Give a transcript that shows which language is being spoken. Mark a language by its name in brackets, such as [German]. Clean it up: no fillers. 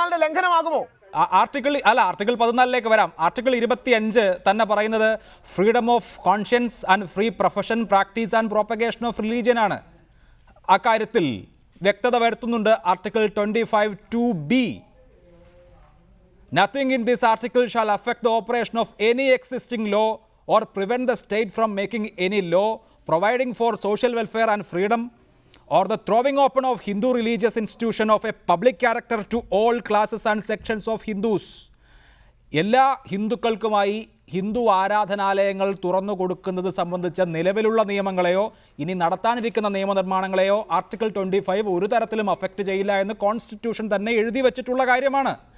[Malayalam] ലംഘനമാകുമോ? Article 14 വരാം. [English] article 25 [Malayalam] തന്നെ പറയുന്നത് [English] freedom of conscience and free profession, practice and propagation of religion [Malayalam] ആണ്. അക്കാര്യത്തിൽ വ്യക്തത വരുത്തുന്നുണ്ട് article 25(2)(b). [English] Nothing in this article shall affect the operation of any existing law or prevent the state from making any law providing for social welfare and freedom or the throwing open of Hindu religious institution of a public character to all classes and sections of Hindus. [Malayalam] എല്ലാ ഹിന്ദുക്കൾക്കുമായി ഹിന്ദു ആരാധനാലയങ്ങൾ തുറന്നു കൊടുക്കുന്നത് സംബന്ധിച്ച നിലവിലുള്ള നിയമങ്ങളെയോ ഇനി നടത്താനിരിക്കുന്ന നിയമനിർമ്മാണങ്ങളെയോ article 25 ഒരു തരത്തിലും affect ചെയ്യില്ല എന്ന് കോൺസ്റ്റിറ്റ്യൂഷൻ തന്നെ എഴുതി വെച്ചിട്ടുള്ള കാര്യമാണ്.